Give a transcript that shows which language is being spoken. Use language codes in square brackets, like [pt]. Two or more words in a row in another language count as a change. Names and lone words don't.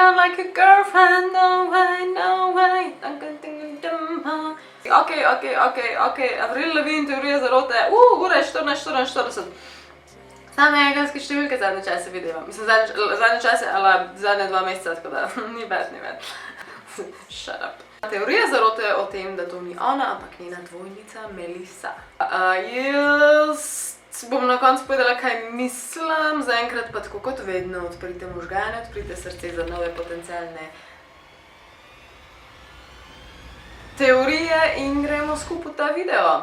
[en] like a girlfriend, no way, no way. [sl] Ok, Avril Lavigne, teorija zarote, ura je 14:44. Same engelske številke zadnje čase videvam. Mislim, zadnje čase, ali zadnje 2 meseca, tako da ni bad. [en] Shut up. [sl] Teorija zarote je o tem, da to ni ona, ampak njena dvojnica Melissa. Jaz bom na koncu povedala, kaj mislim, zaenkrat pa tako kot vedno, odprite možgane, odprite srce za nove potencialne teorije in gremo skupaj v ta video.